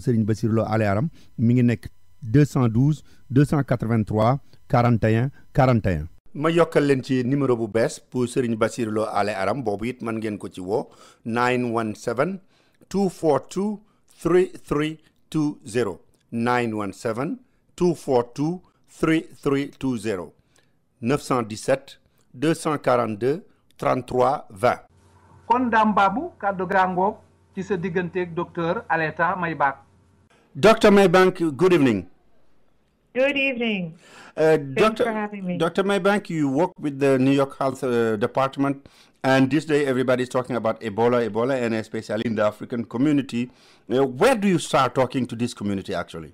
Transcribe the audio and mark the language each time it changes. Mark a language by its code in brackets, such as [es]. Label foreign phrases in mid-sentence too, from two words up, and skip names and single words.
[wo] Serigne Bassirou Lo Alé Aram mi ngi nekk 212 283 41 41 ma yokkal leen ci numéro bu bees pour Serigne Bassirou Lo Ale Aram boobu it mën ngeen ko ci woo 917 242 3320 917 242 3320 917 242 33 20. kon Dame Babou kaddu grangoog ci sa digganteeg docteur Aleta Maybank. [en] Dr. Maybank, good evening. Good evening. Thanks for having me. Dr. Maybank, you work with the New York Health Department, and this day everybody's talking about Ebola, and especially in the African community. Where do you start talking to this community, actually?